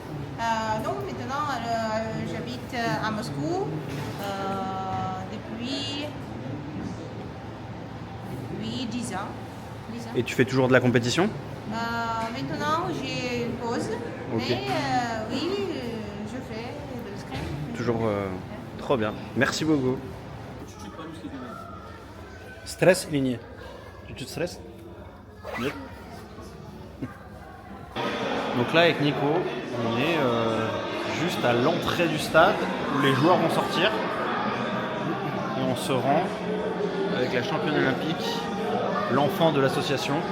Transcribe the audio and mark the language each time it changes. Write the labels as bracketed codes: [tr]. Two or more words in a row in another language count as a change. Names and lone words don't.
[fr] Non, maintenant, j'habite à Moscou depuis 10 ans. Et tu fais toujours de la compétition? Maintenant, j'ai une pause. Okay. Mais oui, je fais de l'escrime. Toujours trop bien. Merci beaucoup. Stress [ru] или нет? Чуть-чуть stress? Нет? [fr] Donc là, avec Nico, on est juste à l'entrée du stade où les joueurs vont sortir. Et on se rend avec la championne olympique, l'enfant de l'association.